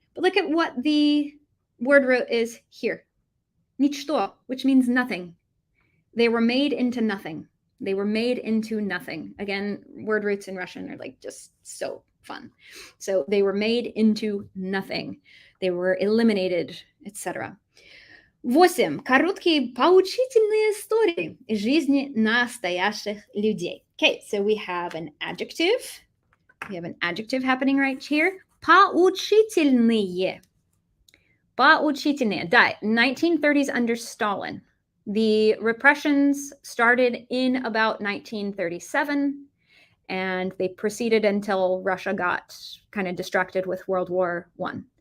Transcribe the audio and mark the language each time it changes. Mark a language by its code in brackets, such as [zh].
[en] But look at what the word root is here. Ничто, which means nothing. They were made into nothing. They were made into nothing. Again, word roots in Russian are like just so fun. So they were made into nothing. They were eliminated, etc. 8. [ru] Короткие поучительные истории из жизни настоящих людей. [en] Okay, so we have an adjective. We have an adjective happening right here. [ru] Поучительные. Поучительные. Да, [en] 1930s under Stalin. The repressions started in about 1937, and they proceeded until Russia got kind of distracted with World War I.